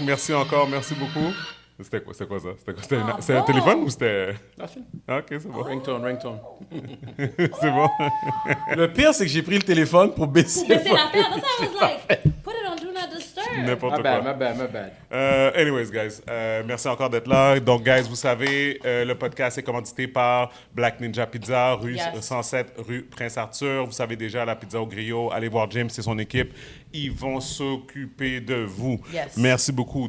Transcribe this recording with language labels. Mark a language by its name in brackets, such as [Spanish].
[French] Merci encore, merci beaucoup. C'était quoi ça? C'était un téléphone ou c'était... [English] Nothing. [French] Ok, c'est bon. [English] Ringtone. [French] C'est bon. Le pire, c'est que j'ai pris le téléphone pour baisser. Mais c'est l'affaire. [English] That's why I was like, put it on Do Not Disturb. [French] N'importe quoi. [English] My bad. Anyways, [French] guys, merci encore d'être là. Donc, guys, vous savez, le podcast est commandité par Black Ninja Pizza, rue [English] Yes. [French] 107, rue Prince-Arthur. Vous savez déjà, la pizza au griot. Allez voir James et son équipe. Ils vont s'occuper de vous. [English] Yes. [French] Merci beaucoup.